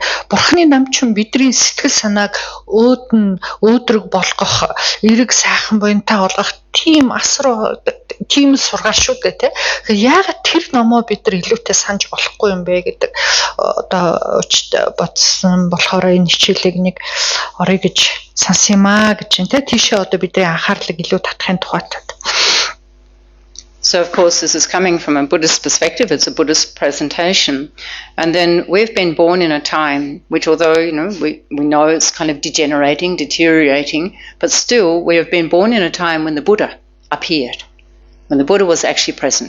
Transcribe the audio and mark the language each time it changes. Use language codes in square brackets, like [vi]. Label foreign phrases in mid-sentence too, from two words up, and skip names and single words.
[mn] Бурханы нам чинь бидний сэтгэл санааг өөдрөг болгох, эрэг сайхан буянтай болгох тийм тийм сургаал шүү дээ те. Яагаад тэр номоо бид нар илүүтэй санаж болохгүй юм бэ гэдэг одоо бодсон болохоор энэ хичээлийг нэг орё гэж сансан юм аа гэж те. Тийшээ одоо бидний анхаарлыг илүү татахын тухайд. [en] So, of course, this is coming from a Buddhist perspective. It's a Buddhist presentation. And then we've been born in a time which, although, we know it's kind of deteriorating, but still we have been born in a time when the Buddha appeared, when the Buddha was actually present.